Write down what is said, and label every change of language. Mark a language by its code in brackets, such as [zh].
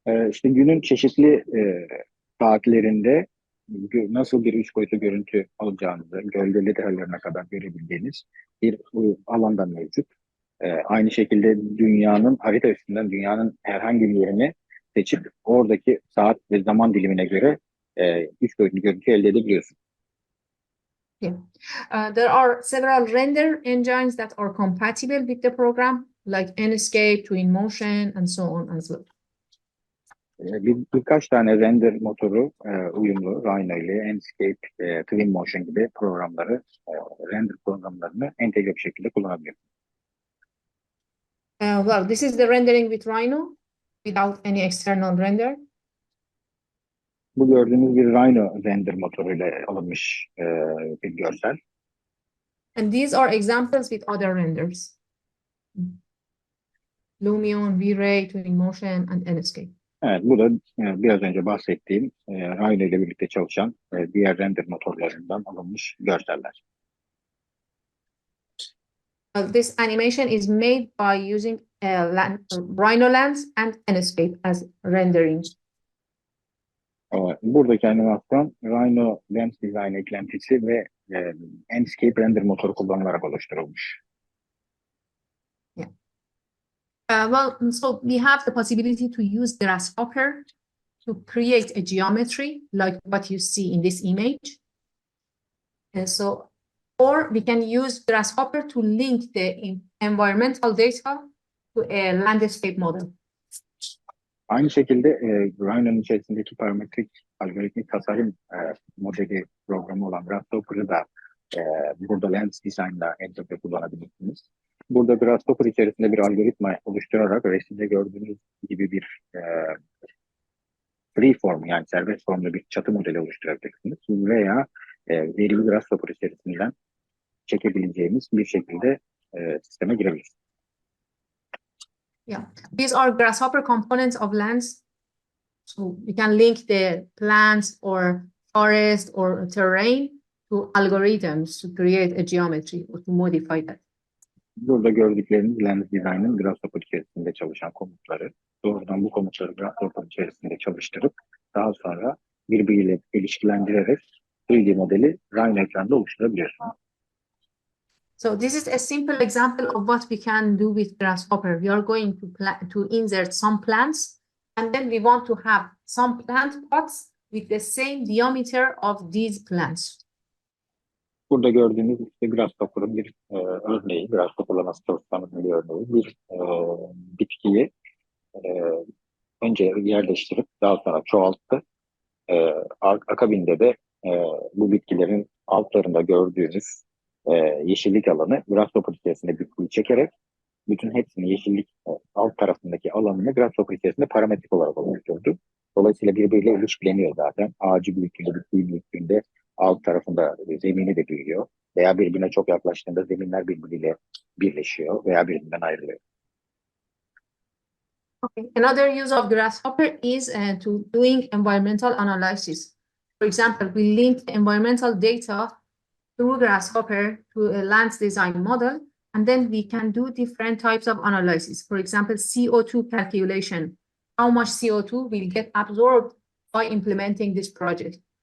[tr] İşte günün çeşitli saatlerinde nasıl bir 3 boyutlu görüntü alacağınızı, gölge detaylarına kadar görebildiğiniz bir alanda mevcut. Aynı şekilde dünyanın harita üstünden dünyanın herhangi bir yerini seçip oradaki saat ve zaman dilimine göre 3 boyutlu görüntü elde edebiliyorsunuz. [en] Yeah. There are several render engines that are compatible with the program, like Enscape, Twinmotion, and so on as well. [tr] Birkaç tane render motoru uyumlu Rhino ile Enscape, Twinmotion gibi programları, render programlarını entegre bir şekilde kullanabiliyor. [en] Well, this is the rendering with Rhino without any external render. [tr] Bu gördüğünüz bir Rhino render motoruyla alınmış bir görsel. [en] And these are examples with other renders. Lumion, V-Ray, Twinmotion, and Enscape. [tr] Evet, bu da biraz önce bahsettiğim Rhino ile birlikte çalışan diğer render motorlarından alınmış görseller. [en] This animation is made by using RhinoLands and Enscape as rendering. [tr] Buradaki animasyon RhinoLands Design eklentisi ve Enscape render motoru kullanılarak oluşturulmuş. [en] Well, so we have the possibility to use Grasshopper to create a geometry like what you see in this image. And so, or we can use Grasshopper to link the environmental data to a landscape model. [tr] Aynı şekilde Rhino'nun içerisindeki parametrik algoritmik tasarım modeli programı olan Grasshopper'ı da burada Lens Design'la entegre kullanabilirsiniz. Burada Grasshopper içerisinde bir algoritma oluşturarak resimde gördüğünüz gibi bir freeform yani serbest formda bir çatı modeli oluşturabilirsiniz veya veriyi Grasshopper içerisinden çekebileceğimiz bir şekilde sisteme girebilirsiniz. [en] Yeah, these are Grasshopper components of Lens. So we can link the plants or forest or terrain to algorithms to create a geometry or to modify that. [tr] Burada gördükleriniz Lens Design'ın Grasshopper içerisinde çalışan komutları. Doğrudan bu komutları Grasshopper içerisinde çalıştırıp daha sonra birbiriyle ilişkilendirerek 3D modeli Rhino ekranda oluşturabiliyorsunuz. [en] So this is a simple example of what we can do with Grasshopper. We are going to insert some plants, and then we want to have some plant pots with the same diameter of these plants. [tr] Burada gördüğünüz işte Grasshopper'ın bir örneği, Grasshopper'la nasıl çalıştığımızın bir örneği. Bir bitkiyi önce yerleştirip daha sonra çoğalttı. Akabinde de bu bitkilerin altlarında gördüğünüz yeşillik alanı Grasshopper içerisinde bir kuyu çekerek bütün hepsini yeşillik alt tarafındaki alanını Grasshopper içerisinde parametrik olarak oluşturdu. Dolayısıyla birbiriyle ilişkileniyor zaten. Ağacı büyüklüğünde, bitkiyi büyüklüğünde alt tarafında zemini de büyüyor. Veya birbirine çok yaklaştığında zeminler birbiriyle birleşiyor veya birbirinden ayrılıyor. [en] Okay. Another use of Grasshopper is to doing environmental analysis. For example, we link the environmental data through Grasshopper to a Lens Design model, and then we can do different types of analysis. For example, CO2 calculation. How much CO2 will get absorbed by implementing this project?